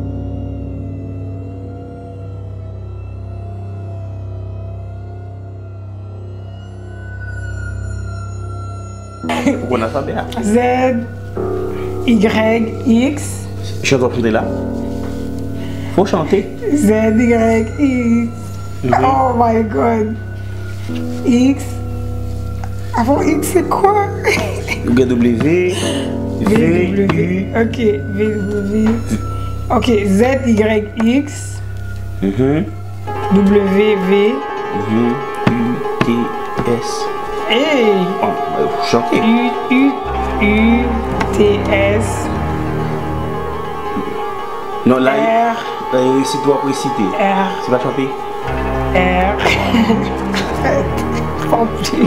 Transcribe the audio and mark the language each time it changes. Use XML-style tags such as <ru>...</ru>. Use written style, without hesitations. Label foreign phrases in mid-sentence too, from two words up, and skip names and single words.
<fr>Pourquoi on a ça bien? Z, Y, X. Je suis en train de chanter là. Faut chanter. Z, Y,</fr> <en>X. Oh my god.</en> <fr>X. Avant X, c'est quoi? W, V, U. Ok, V, W. Ok, Z, Y, X. W, V. U, T, S. Hey! Oh, faut chanter. U, T, S. Non, là, R. c'est toi pour citer. R. C'est pas chanter? R. Rempli.</fr>